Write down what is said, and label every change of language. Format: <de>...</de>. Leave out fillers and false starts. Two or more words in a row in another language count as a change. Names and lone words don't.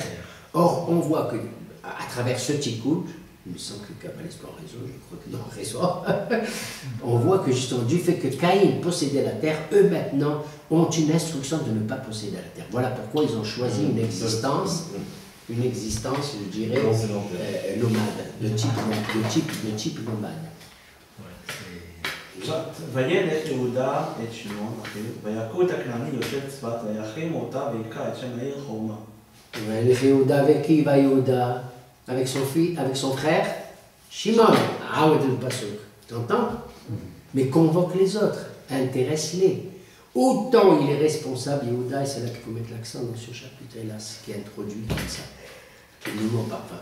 <fr>Or, on voit que à travers ce tikkun, il me semble que le kabbaliste a raison, je crois que non, raison, on voit que justement, du fait que Caïn possédait la terre, eux maintenant ont une instruction de ne pas posséder la terre. Voilà pourquoi ils ont choisi une existence, je dirais, nomade, de type nomade.</fr> <he>וילך יהודה את שמעון אחיו, ויכו את הכנעני יושב צפת, ויחרימו אותה ויבקע את שם העיר חורמה. וילך יהודה</he> <fr>avec qui va Yehuda? Avec son frère Shimon. Ah ouais, le pasuk. T'entends? Mais convoque les autres, intéresse-les. Autant il est responsable, Yehuda, et c'est là qu'il faut mettre l'accent dans ce chapitre, hélas, qui est introduit comme ça. Qui nous ment parfois.</fr>